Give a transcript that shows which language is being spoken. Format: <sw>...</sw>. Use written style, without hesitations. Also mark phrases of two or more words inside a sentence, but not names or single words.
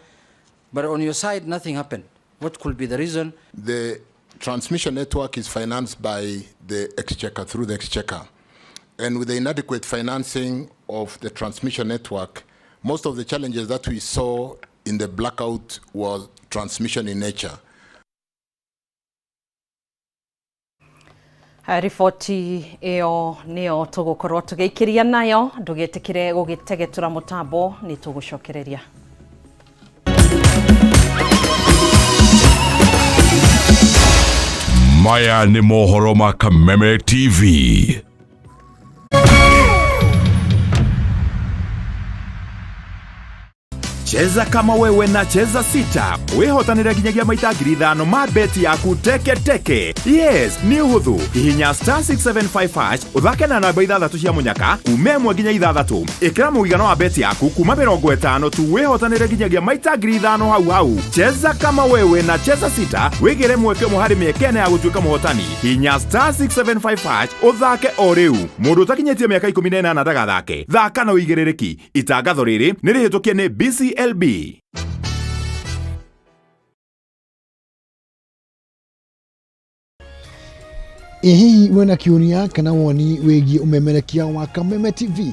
<en>But on your side, nothing happened. What could be the reason? The transmission network is financed by the Exchequer, through the Exchequer. And with the inadequate financing of the transmission network, most of the challenges that we saw in the blackout was transmission in nature.</en> <ki>Riboti ĩyo nĩyo tũgũkorwo tũgĩikĩria nayo, ndũgĩtĩkĩre gũgĩtegetura mũtambo, nĩ tũgũcokereria. Maya nĩ mohoro ma Kameme TV.</ki> <sw>Cheza kama wewe na cheza sita.</sw> <ki>Wehotanira ginyagia maita 5,000 ma beti yaku teke teke. Yes, ni uhuthu. Hihinya *675# uthake na namba 6 cia munyaka, umemwe ginya 6. Ikira muigano wa beti yaku kuma 50 tu wehotanira ginyagia maita 5,000 hau.</ki> <sw>Cheza kama wewe na cheza sita.</sw> <ki>Wigire mweke muhari miekene ya gutuika muhotani. Hihinya *675# uthake o riu. Mundu utakinyetie miaka 18 ndagathake. Thaka na uigirereki. Itangatho riri ni rihitukie ni BCLB. Hihi wena kiuria kana woni wigi umemerekia wa Kameme TV?</ki>